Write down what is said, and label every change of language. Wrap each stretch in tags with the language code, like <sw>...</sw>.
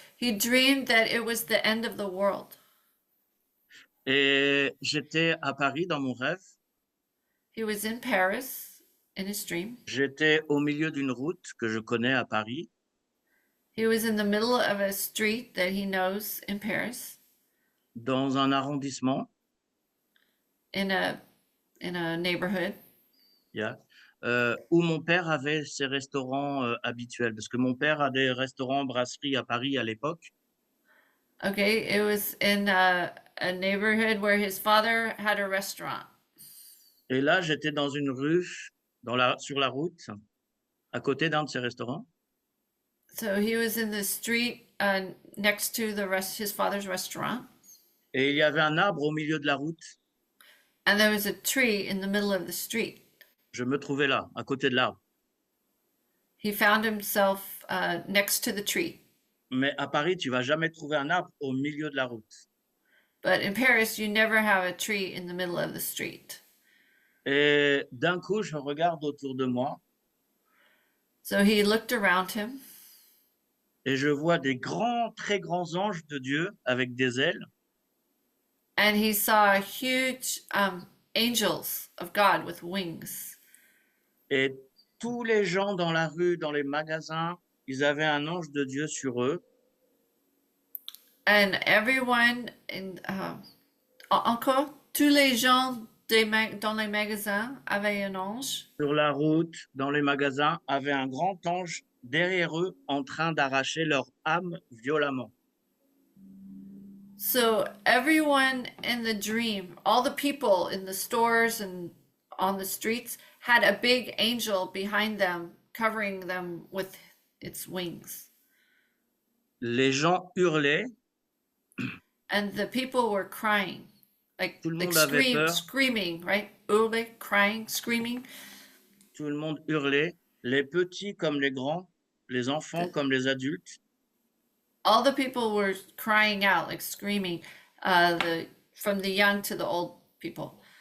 <en>He dreamed that it was the end of the world.</en> <fr>Et j'étais à Paris dans mon rêve.</fr> <en>He was in Paris in his dream.</en> <fr>J'étais au milieu d'une route que je connais à Paris.</fr> <en>He was in the middle of a street that he knows in Paris,</en> <fr>Dans un arrondissement,</fr> <en>in a neighborhood</en> <fr>yeah, où mon père avait ses restaurants habituels. Parce que mon père a des restaurants, brasseries à Paris à l'époque.</fr> <en>Okay, it was in a neighborhood where his father had a restaurant.</en> <fr>Et là, j'étais dans une rue, sur la route, à côté d'un de ces restaurants.</fr> <en>So he was in the street next to his father's restaurant,</en> <fr>Et il y avait un arbre au milieu de la route.</fr> <en>and there was a tree in the middle of the street.</en> <fr>Je me trouvais là, à côté de l'arbre.</fr> <en>He found himself next to the tree.</en> <fr>Mais à Paris, tu vas jamais trouver un arbre au milieu de la route.</fr> <en>But in Paris, you never have a tree in the middle of the street.</en> <fr>Et d'un coup, je regarde autour de moi</fr> <en>So he looked around him,</en> <fr>et je vois des grands, très grands anges de Dieu avec des ailes.</fr> <en>and he saw huge angels of God with wings.</en> <fr>Et tous les gens dans la rue, dans les magasins, ils avaient un ange de Dieu sur eux.</fr> <en>And everyone</en> <fr>encore, tous les gens dans les magasins avaient un ange. Sur la route, dans les magasins, avaient un grand ange derrière eux en train d'arracher leur âme violemment.</fr> <en>So everyone in the dream, all the people in the stores and on the streets had a big angel behind them, covering them with its wings.</en> <fr>Les gens hurlaient,</fr> <en>And the people were crying, like,</en> <fr>Tout le monde avait peur.</fr> <en>screaming, right? Hurler, crying, screaming.</en> <fr>tout le monde hurlait, les petits comme les grands, les enfants comme les adultes.</fr> <en>All the people were crying out, like screaming, from the young to the old people.</en>